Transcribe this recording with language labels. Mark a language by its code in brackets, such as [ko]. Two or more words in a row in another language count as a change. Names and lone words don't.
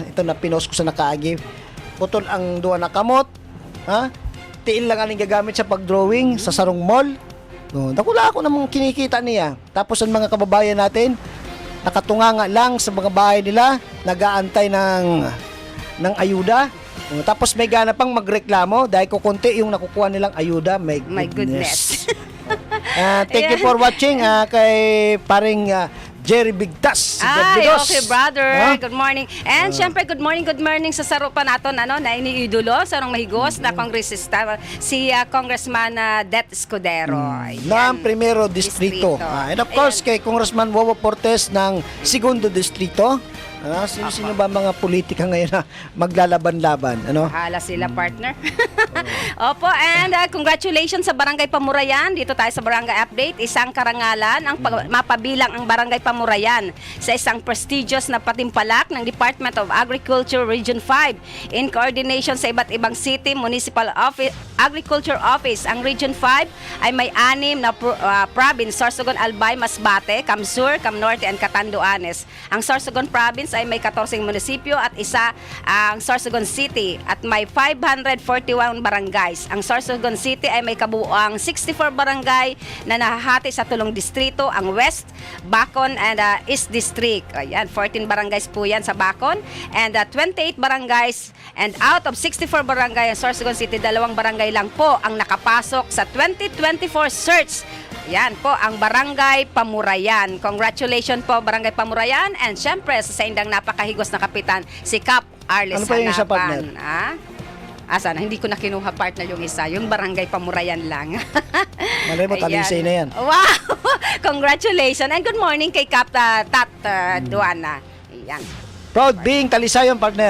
[bik] Ito na pinost ko sa nakaagi. Putol ang duwa na kamot, tiil lang ang gagamit sa pag-drawing sa Sarong Mall. [tl] Nakula ako namang kinikita niya. Tapos ang mga kababayan natin, nakatunganga lang sa mga bahay nila, nag-aantay ng ayuda. Tapos may gana pang magreklamo dahil kukunti yung nakukuha nilang ayuda. [en] My goodness. Thank you for watching kay paring Jerry Bigtas. Okay, brother. Good morning. [bik] And syempre, [en] good morning [bik] sa saro pa naton na iniidolo, sarong mahigos na kongresista, si Congressman Det Escudero. [tl] Ng Primero Distrito. [en] And of course, [tl] kay Congressman Wowo Portes ng Segundo Distrito. Sino ba mga politika ngayon na maglalaban-laban? Hala sila, partner. Opo, [en] and congratulations [tl] sa Barangay Pamurayan. Dito tayo sa Barangay Update. Isang karangalan ang mapabilang ang Barangay Pamurayan sa isang prestigious na patimpalak ng Department of Agriculture Region 5 [en] in coordination [tl] sa iba't ibang [en] city, municipal office, agriculture office. [tl] Ang Region 5 ay may 6 na province: Sorsogon, Albay, Masbate, Camsur, Camnorte, and Catanduanes. Ang Sorsogon Province ay may 14 munisipyo at isa ang Sorsogon City at may 541 barangays. Ang Sorsogon City ay may kabuuang 64 barangay na nahahati sa 3 distrito, ang West, Bacon, and East District. Ayan, 14 barangays po yan sa Bacon and 28 barangays, [en] and out of [tl] 64 barangay ang Sorsogon City, 2 barangay lang po ang nakapasok sa 2024 search. Yan po ang Barangay Pamurayan. Congratulations po, Barangay Pamurayan. [bik] And syempre, sa indang napakahigos na kapitan, si Cap Arlis [tl] Ano pa yung isa, Hanapan. partner? Sana, hindi ko na kinuha partner yung isa, yung Barangay Pamurayan lang. Malay mo, talisay na yan. Wow! [en] Congratulations and good morning kay Duana. [tl] Ayan. [en] Proud being Talisayon, partner.